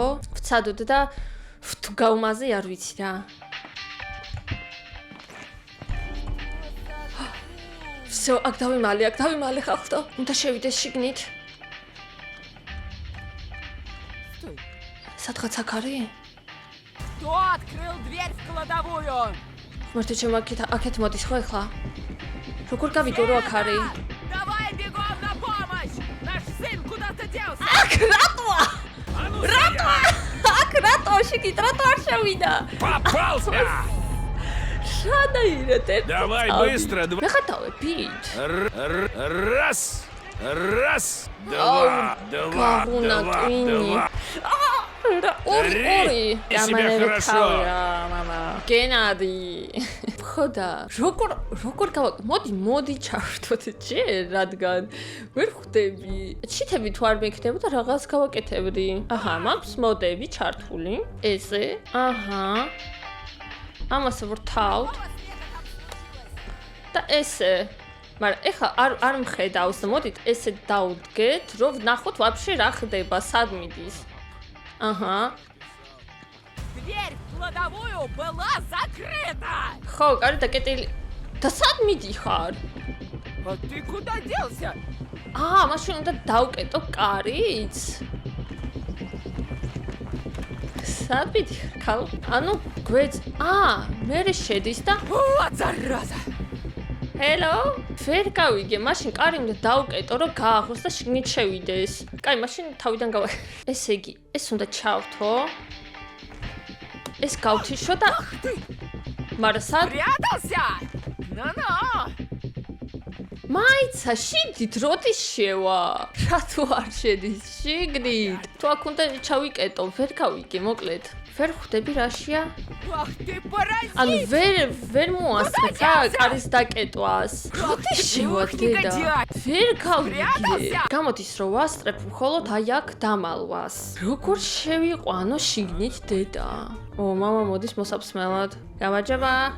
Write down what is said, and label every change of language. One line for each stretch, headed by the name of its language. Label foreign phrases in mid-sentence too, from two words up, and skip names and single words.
Georgian: ვცადოთ და თუ გავმაზე არ ვიცი რა. всё, აქ დავიმალე ხალხო. უნდა შევიდეს შიგნით. სადღაც აქ არის?
Russian: Кто открыл дверь в кладовую?
Georgian: მარტო ჩემ აქეთ მოდის ხო ახლა? როგორ გავიგო რომ აქ არის?
Russian: Давай бегом на помощь! Наш сын куда-то делся!
Georgian: აქ რატოა? აქ რატო შეგით რატო არ შევიდა?
Russian: Попался!
Georgian: შადაირეთ ერთ.
Russian: Давай быстро,
Georgian: მეხატავებით.
Russian: Раз, два.
Georgian: ორი.
Russian: себя хорошо. мама.
Georgian: გენადი. ხოდა, როგორ მოდი ჩავერთოთ ჯერ, რადგან ვერ ხვდები. ჩიტები თუ არ მექნებოდა რაღაც გავაკეთებდი. მაქვს მოდები ჩართული. ესე. ამას ვრთავთ. და ესე. მაგრამ ეხლა არ მხედავს და მოდით ესე დავდგეთ, რომ ვნახოთ ვაფშე რა ხდება, სად მიდის.
Russian: Дверь в кладовую была закрыта!
Georgian: ხო, კარი დაკეტილი. და სად მიდიხარ?
Russian: А ты куда делся?
Georgian: მაშინ უნდა დავკეტო კარიც. სად მიდიხარ, ქალ? ანუ გვეც, მე შედის და
Russian: Вот зараза!
Georgian: ჰელო? ვერ გავიგე, მაშინ კარი უნდა დავკეტო, რომ გააღოს და შიგნით შევიდეს. კაი, მაშინ თავიდან გავა. ესე იგი, ეს უნდა ჩავთო. ეს გავთიშო და მაგრამ სად?
Russian: Прятался! Ну-ну!
Georgian: მაიცა, შიგნით როდის შევა? რატო არ შედის შიგნით? თუ აქ უნდა ჩავიკეტო, ვერ გავიგე, მოკლედ. ვერ ხვდები რაშია?
Russian: Ах ты паразит!
Georgian: ანუ ვერ მოასწრებ რა კარის დაკეტვას. როდის შევა დედა? ვერ გავიგე. გამოდის რომ ვასწრებ მხოლოდ აი აქ დამალვას. როგორ შევიყვანო შიგნით დედა? მამა მოდის მოსაფსმელად. გამარჯობა.